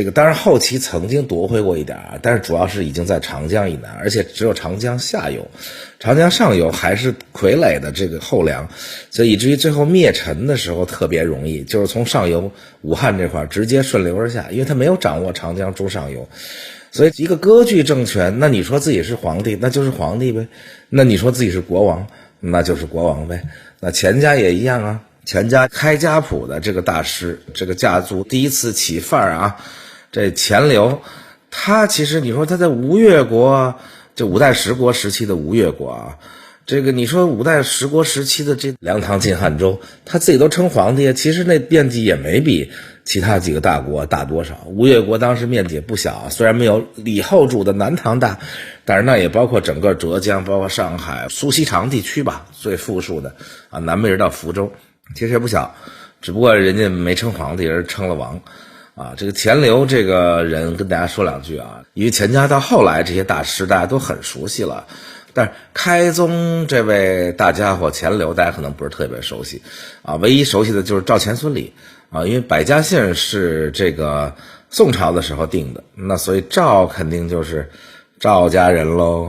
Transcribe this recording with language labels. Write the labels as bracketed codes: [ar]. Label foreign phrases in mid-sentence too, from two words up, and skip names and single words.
[zh] 個當然後期曾經奪回過一點但是主要是已經在長江以南，而且只有長江下游，長江上游還是傀儡的這個後梁，所以以至於最後滅陳的時候特別容易，就是從上游武漢這塊直接順流而下，因為他沒有掌握長江中上游，所以一個割據政權，那你說自己是皇帝，那就是皇帝唄，那你說自己是國王，那就是國王唄。那錢家也一樣錢家開家譜的這個大師，這個家族第一次起範兒這錢鎏，他其實你說他在吳越國，這五代十國時期的吳越國這個你說五代十國時期的這梁唐晉漢周，他自己都稱皇帝，其實那面積也沒比其他幾個大國大多少。吳越國當時面積也不小雖然沒有李後主的南唐大，但是那也包括整個浙江，包括上海、蘇錫常地區吧，最富庶的南北直到福州。其實也不小，只不過人家沒稱皇帝而稱了王這個錢鎏這個人跟大家說兩句因為錢家到後來這些大師大家都很熟悉了，但是開宗這位大家伙錢鎏大家可能不是特別熟悉唯一熟悉的就是趙錢孫李因為百家姓是這個宋朝的時候定的，那所以趙肯定就是趙家人嘍。